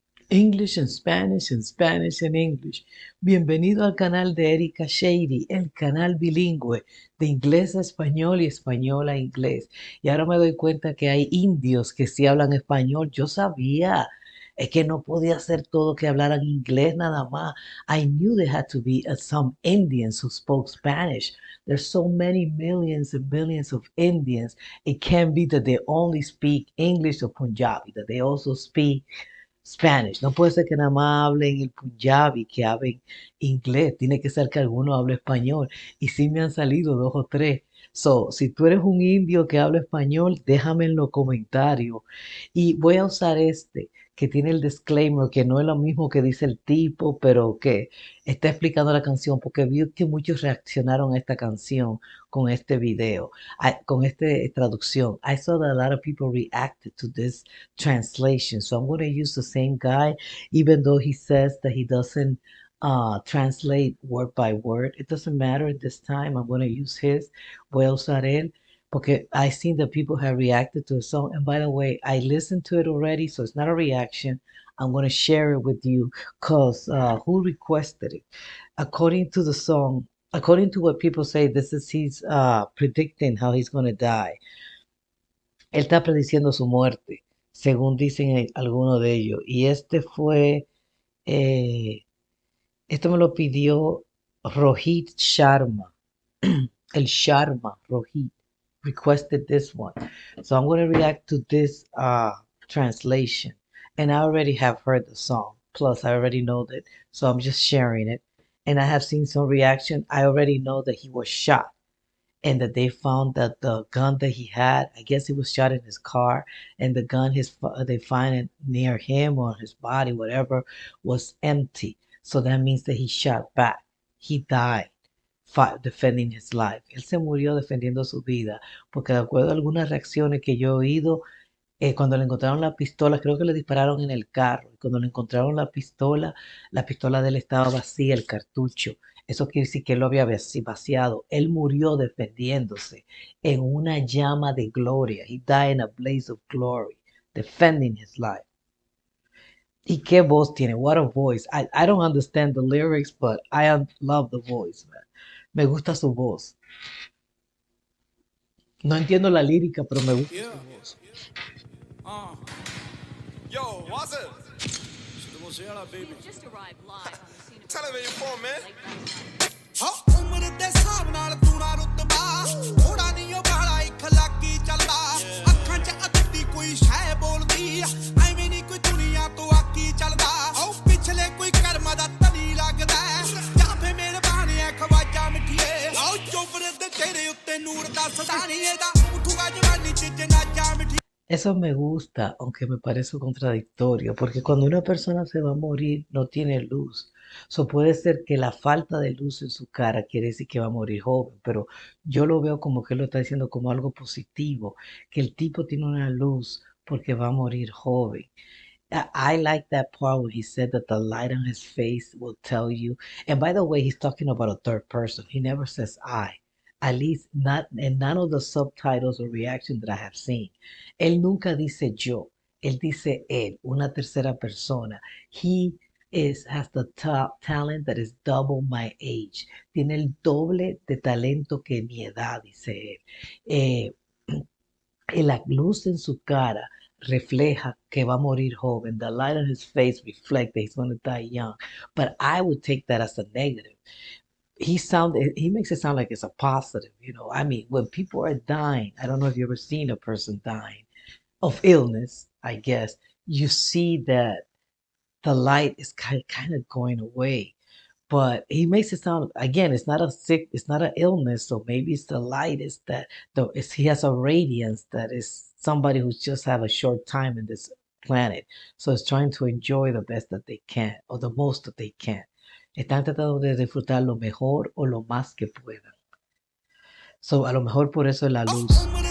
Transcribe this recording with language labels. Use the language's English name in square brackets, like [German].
[English] English and Spanish and English. [Spanish] Bienvenido al canal de Erika Shady, el canal bilingüe de inglés a español y español a inglés. Y ahora me doy cuenta que hay indios que sí hablan español. Yo sabía. Es que no podía ser todo que hablaran inglés nada más. [English] I knew there had to be some Indians who spoke Spanish. There's so many millions and millions of Indians. It can't be that they only speak English or Punjabi, that they also speak Spanish. [Spanish] No puede ser que nada más hablen el Punjabi, que hablen inglés. Tiene que ser que alguno hable español. Y sí me han salido dos o tres. So, si tú eres un indio que habla español, déjame en los comentarios. Y voy a usar este, que tiene el disclaimer, que no es lo mismo que dice el tipo, pero que está explicando la canción, porque vi que muchos reaccionaron a esta canción con este video, con esta traducción. [English] I saw that a lot of people reacted to this translation. So I'm going to use the same guy, even though he says that he doesn't translate word by word. It doesn't matter this time. I'm going to use his. [Spanish] Voy a usar él porque [English] I seen that people have reacted to the song. And by the way, I listened to it already, so it's not a reaction. I'm going to share it with you because who requested it? According to the song, according to what people say, this is he's predicting how he's going to die. [Spanish] Él está prediciendo su muerte, según dicen algunos de ellos. Y eh, esto me lo pidió Rohit Sharma. [English] El Sharma, Rohit, requested this one. So I'm going to react to this translation. And I already have heard the song. Plus, I already know that. So I'm just sharing it. And I have seen some reaction. I already know that he was shot and that they found that the gun that he had, I guess he was shot in his car, and the gun they find it near him or his body, whatever, was empty. So that means that he shot back. He died defending his life. [Spanish] Él se murió defendiendo su vida, porque de acuerdo a algunas reacciones que yo he oído, cuando le encontraron la pistola, creo que le dispararon en el carro. Y cuando le encontraron la pistola de él estaba vacía, el cartucho. Eso quiere decir que él lo había vaciado. Él murió defendiéndose en una llama de gloria. [English] He died in a blaze of glory, defending his life. [Spanish] Y qué voz tiene, [English] what a voice. I don't understand the lyrics, but I love the voice, man. [Spanish] Me gusta su voz. No entiendo la lírica, pero me gusta su voz. [English] Yo, what's up? Baby. Just arrived live on the scene of television for man. [Punjabi] ਉਮਰ ਦੇ ਹਿਸਾਬ ਨਾਲ ਤੂੰ ਨਾ ਰੁਤਬਾ ਥੋੜਾ ਨਹੀਂ ਉਹ ਬਾਲਾ ਇੱਕ ਲੱਗੀ ਚੱਲਦਾ ਅੱਖਾਂ 'ਚ ਅੱਧੀ ਕੋਈ ਸ਼ੈ ਬੋਲਦੀ ਐਵੇਂ ਨਹੀਂ ਕੋਈ ਦੁਨੀਆ ਤੋਂ ਆਕੀ ਚੱਲਦਾ ਉਹ ਪਿਛਲੇ ਕੋਈ ਕਰਮ ਦਾ ਤਨੀ ਲੱਗਦਾ ਜਾਂ ਫੇ ਮੇਰੇ ਬਾਣੇ ਖਵਾਜਾ ਮਿੱਠੀਏ ਆਓ ਚੋਬਰ ਦੇ ਤੇਰੇ ਉੱਤੇ ਨੂਰ ਦਾ ਸਦਾਨੀ ਇਹਦਾ ਉਠੂਗਾ ਜਵਾਨੀ 'ਚ ਜਨਾਜਾ ਮਿੱਠੀ. [Spanish] Eso me gusta, aunque me parece contradictorio, porque cuando una persona se va a morir no tiene luz. So puede ser que la falta de luz en su cara quiere decir que va a morir joven, pero yo lo veo como que él lo está diciendo como algo positivo, que el tipo tiene una luz porque va a morir joven. [English] I like that part where he said that the light on his face will tell you. And by the way, he's talking about a third person. He never says I. At least not in none of the subtitles or reactions that I have seen. [Spanish] Él nunca dice yo. Él dice él, una tercera persona. [English] He has the top talent that is double my age. [Spanish] Tiene el doble de talento que mi edad, dice él. La luz en su cara refleja que va a morir joven. [English] The light on his face reflects that he's going to die young. But I would take that as a negative. He makes it sound like it's a positive, you know. I mean, when people are dying, I don't know if you've ever seen a person dying of illness, I guess, you see that the light is kind of going away. But he makes it sound, again, it's not an illness, so maybe it's the light, he has a radiance that is somebody who's just have a short time in this planet. So it's trying to enjoy the best that they can, or the most that they can. [Spanish] Están tratando de disfrutar lo mejor o lo más que puedan. So, a lo mejor por eso es la luz.